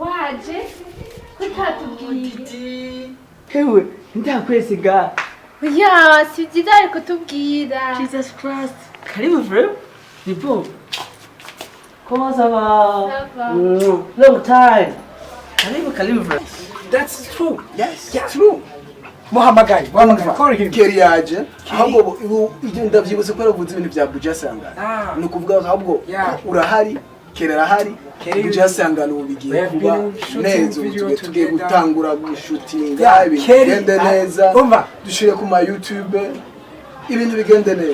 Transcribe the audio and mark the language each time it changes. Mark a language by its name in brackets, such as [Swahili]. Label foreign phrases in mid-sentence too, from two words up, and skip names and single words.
[Rundi] waje kutatubwiye. Hewe ndakwesiga. Ya, si byiza ariko tubwira. Jesus Christ. [Swahili] Karibu bro. Nipo. [French] Comment ça va? Ça va. [English] Long time. Karibu bro. That's true. Yes. Yeah, true. Muhamagari. Call him. [Rundi] Keri yaje ahubwo ndavyibutse ko yavuze ibintu bya Buja Sangana ni ukuvuga ahubwo urahari Keri arahari Buja Sangana ubu bigiye kuba neza tugiye gutangura gushutinga ibigende neza dushire ku ma YouTube ibintu bigende neza